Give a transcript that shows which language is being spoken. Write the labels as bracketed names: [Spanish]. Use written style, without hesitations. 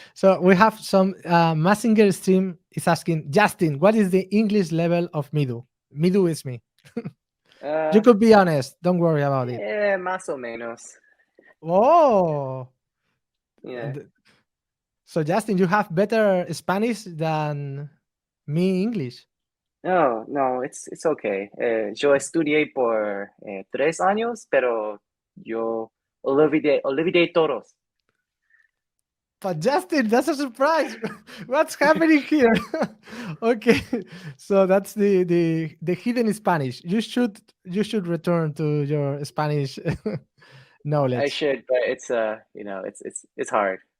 [English] So we have some Messenger stream is asking, Justin, what is the English level of Midu? Midu is me. You could be honest. Don't worry about it. [Spanish] Yeah, más o menos. [English] Oh. Yeah. So Justin, you have better Spanish than me English. No, it's okay. [Spanish] Yo estudié por 3 años, pero yo olvidé todos. [English] But Justin, that's a surprise. What's happening here? Okay, so that's the hidden Spanish. You should return to your Spanish knowledge. I should, but it's it's hard.